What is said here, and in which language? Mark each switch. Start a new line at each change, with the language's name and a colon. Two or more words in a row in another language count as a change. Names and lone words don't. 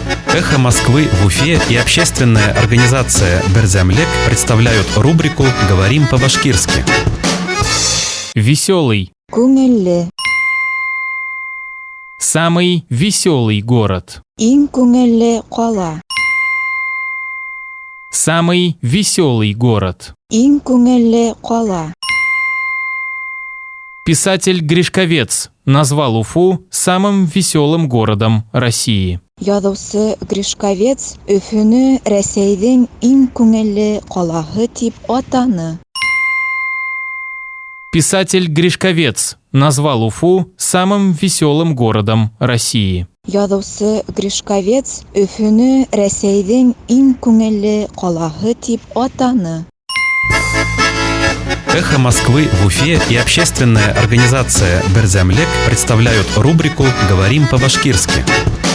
Russian: «Эхо Москвы» в Уфе и общественная организация «Берзямлек» представляют рубрику «Говорим по-башкирски». Веселый.
Bashkir: Күңелле.
Russian: Самый веселый город.
Bashkir: Иң күңелле кала.
Russian: Самый веселый город.
Bashkir: Иң күңелле кала.
Russian: Писатель Гришковец назвал Уфу самым веселым городом России.
Bashkir: Язучы Гришковец Өфүнү Рәсәйдең иң күңелле калаһы дип атаны.
Russian: Писатель Гришковец назвал Уфу самым веселым городом России.
Bashkir: Язучы Гришковец Өфүнү Рәсәйдең иң күңелле калаһы дип атаны.
Russian: «Эхо Москвы» в Уфе и общественная организация «Берзямлек» представляют рубрику «Говорим по-башкирски».